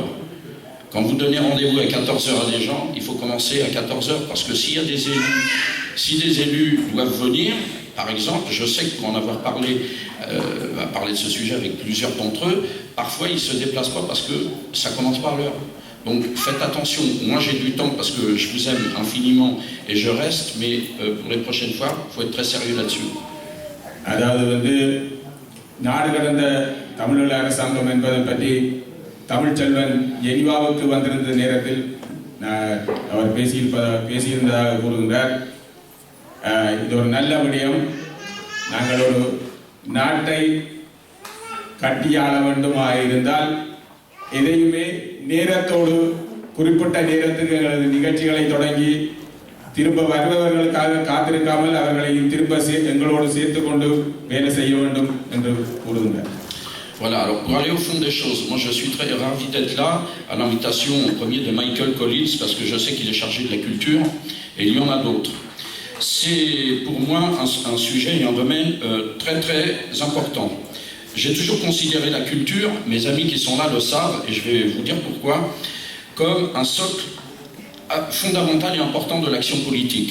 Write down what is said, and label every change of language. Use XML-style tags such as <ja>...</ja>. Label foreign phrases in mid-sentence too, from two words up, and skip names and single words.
<fr>Quand vous donnez rendez-vous à 14h à des gens, il faut commencer à 14h, parce que s'il y a des élus, si des élus doivent venir, par exemple, je sais que pour en avoir parlé de ce sujet avec plusieurs d'entre eux, parfois ils ne se déplacent pas parce que ça ne commence pas à l'heure. Donc faites attention, moi j'ai du temps parce que je vous aime infiniment et je reste, mais pour les prochaines fois, il faut être très sérieux là-dessus.</fr> <ta>அதாவது நாடு கடந்த தமிழக அரசாங்கம் என்பதை பற்றி தமிழ்ச்செல்வன் ஜெனிவாவுக்கு வந்திருந்த நேரத்தில் அவர் பேசியிருந்ததாக கூறுகின்றார். இது ஒரு நல்ல விடயம். நாங்கள் ஒரு நாட்டை கட்டியாள வேண்டுமாக இருந்தால் எதையுமே நேரத்தோடு குறிப்பிட்ட நேரத்துக்கு எங்களது நிகழ்ச்சிகளை தொடங்கி திரும்ப வருபவர்களுக்காக காத்திருக்காமல் அவர்களை திரும்ப எங்களோடு சேர்த்து கொண்டு வேலை செய்ய வேண்டும் என்று கூறுகின்றார்.</ta> <fr>Voilà, alors pour aller au fond des choses, moi je suis très ravi d'être là à l'invitation en premier de Michael Collins parce que je sais qu'il est chargé de la culture et il y en a d'autres. C'est pour moi un sujet et un domaine très très important. J'ai toujours considéré la culture, mes amis qui sont là le savent et je vais vous dire pourquoi, comme un socle fondamental et important de l'action politique.</fr>